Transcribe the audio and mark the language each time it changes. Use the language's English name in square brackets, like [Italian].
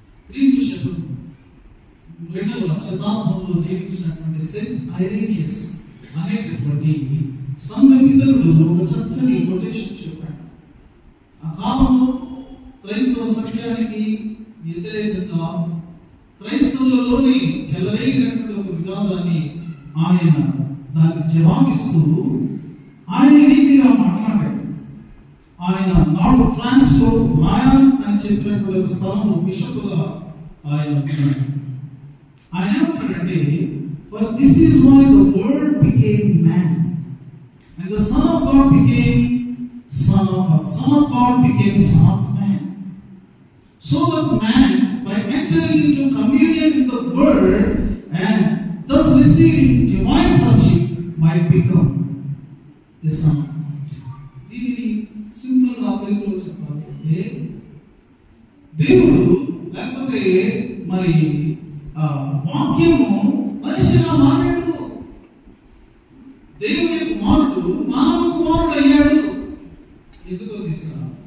[Telugu] క్రీస్తు శకం 2వ శతాబ్దంలో జీవించినటువంటి సెయింట్ ఐరేనియస్ అనేటటువంటి సంఘ పితరుడు ఒక చక్కని కొటేషన్ చెప్పాడు. ఆ కాలంలో క్రైస్తవ సత్యానికి వ్యతిరేకంగా క్రైస్తవులలోని చెలరేగినటువంటి ఒక వివాదాన్ని ఆయన దానికి జవాబిస్తూ ఆయన రీతిగా మాట్లాడాడు. ఆయన నాడు ఫ్రాన్స్ లో లాయన్ అని చెప్పినటువంటి ఒక స్థలంలో బిషప్గా ఆయన ఏమంటాడంటే, [English] for this is why the word became man and the son of God became son of God became son of man, so that man by entering into communion with the word and thus receiving divine sonship might become the son of God. [Telugu] దీనిని simple గా తెలుగులో చెప్పాలి అంటే దేవుడు లేకపోతే మరి వాక్యము మనిషిగా మారాడు. దేవుని కుమారుడు మానవ కుమారుడు అయ్యాడు. ఎందుకో తెలుసా?